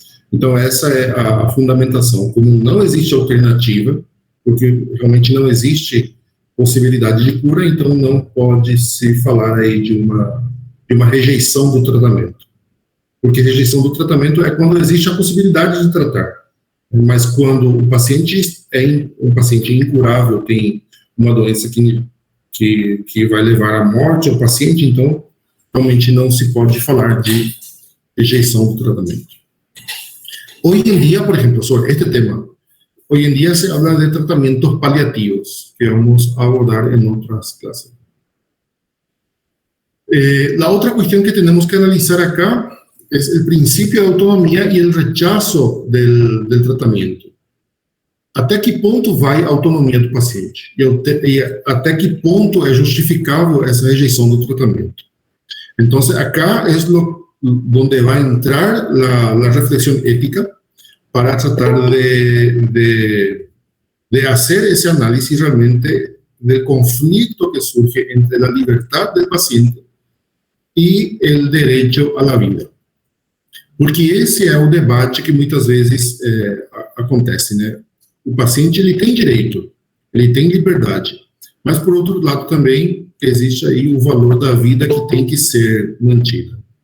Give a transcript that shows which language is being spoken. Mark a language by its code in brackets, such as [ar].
[es] Entonces, esa es la fundamentación. Como no existe alternativa, porque realmente no existe [pt] posibilidade de cura, então não pode se falar aí de uma rejeição do tratamento. Porque rejeição do tratamento é quando existe a possibilidade de tratar. Mas quando o paciente é um paciente incurável, tem uma doença que vai levar à morte ao paciente, então realmente não se pode falar de rejeição do tratamento. [es] Hoy en día, por ejemplo, sobre este tema, hoy en día se habla de tratamientos paliativos, que vamos a abordar en otras clases. La otra cuestión que tenemos que analizar acá es el principio de autonomía y el rechazo del tratamento. [pt] Até que ponto vai a autonomia do paciente? E até que ponto é justificável essa rejeição do tratamento? Então, acá é donde vai entrar a reflexão ética para tratar de [es] de hacer ese análisis realmente del conflicto que surge entre la libertad del paciente y el derecho a la vida. [pt] Porque esse é o debate que muitas vezes acontece, né? O paciente, ele tem direito, ele tem liberdade, mas, por outro lado, também existe aí o valor da vida que tem que ser mantida.